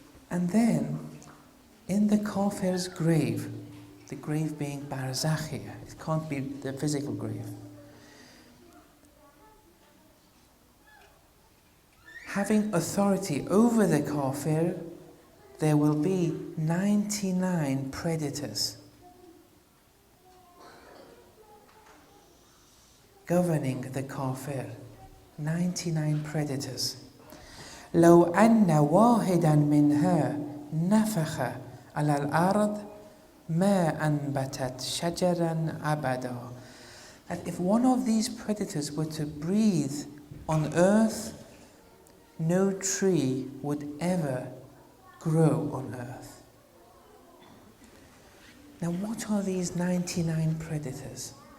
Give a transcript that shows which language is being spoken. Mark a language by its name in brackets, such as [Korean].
[English] And then, in the kafir's grave, the grave being barzakh here, it can't be the physical grave, having authority over the kafir, there will be 99 predators governing the kafir. 99 predators. [Arabic] لو أن واحدا منها نفخ على الأرض ما أنبتت شجرا أبدا. [English] That if one of these predators were to breathe on earth, no tree would ever grow on earth. Now what are these 99 predators?